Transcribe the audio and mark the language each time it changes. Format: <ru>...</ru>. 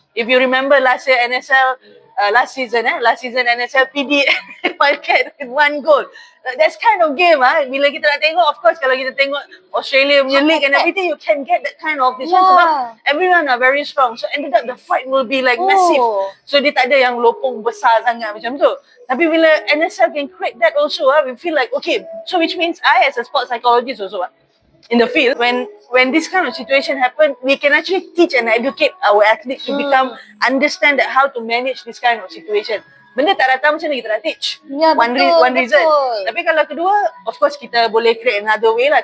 <en>If you remember last year NSL, last season NSL PD Wildcat with 1 goal. That's kind of game bila kita nak tengok. Of course kalau kita tengok Australia punya league and everything, you can get that kind of this one sebab everyone are very strong. So ended up the fight will be like massive.</en> <ms>So dia tak ada yang lopong besar sangat macam tu.</ms> <en>Tapi bila NSL can create that also, we feel like okay, so which means I as a sports psychologist also in the field, when this kind of situation happen, we can actually teach and educate our athletes to understand that how to manage this kind of situation.</en> <ms>Benda tak datang macam ni kita nak teach. One reason. Tapi kalau kedua, of course kita boleh create another way lah.</ms>